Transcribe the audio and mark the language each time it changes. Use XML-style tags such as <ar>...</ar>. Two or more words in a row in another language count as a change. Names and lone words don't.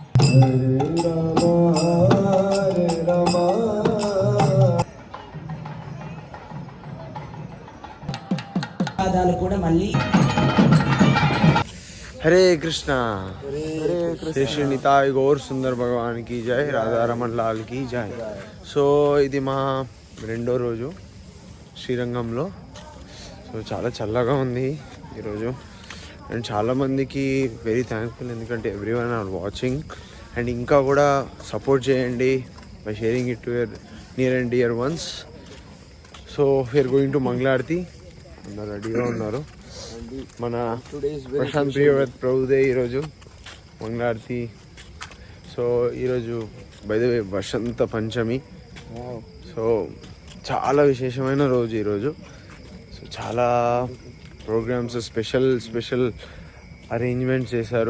<te>కూడా మళ్ళీ</te> <hi>हरे कृष्णा श्री श्री निताय गौर सुंदर भगवान की जय, राधा रमन लाल की जय.</hi> <te>సో ఇది మా రెండో రోజు శ్రీరంగంలో. సో చాలా చల్లగా ఉంది ఈరోజు అండ్ చాలామందికి</te> <en>very thankful,</en> <te>ఎందుకంటే</te> <en>every one are watching</en> <te>అండ్ ఇంకా కూడా సపోర్ట్ చేయండి</te> <en>by sharing it to your near and dear ones. so we're going to</en> <te>మంగళారతి. అందరు రెడీగా ఉన్నారు. మన ప్రశాంత్ ప్రియవత్ ప్రభుదే ఈరోజు మంగళారతి. సో ఈరోజు</te> <en>by the way</en> <te>వసంత పంచమి. సో చాలా విశేషమైన రోజు ఈరోజు. సో చాలా ప్రోగ్రామ్స్</te> <en>special arrangements</en> <te>చేశారు.</te>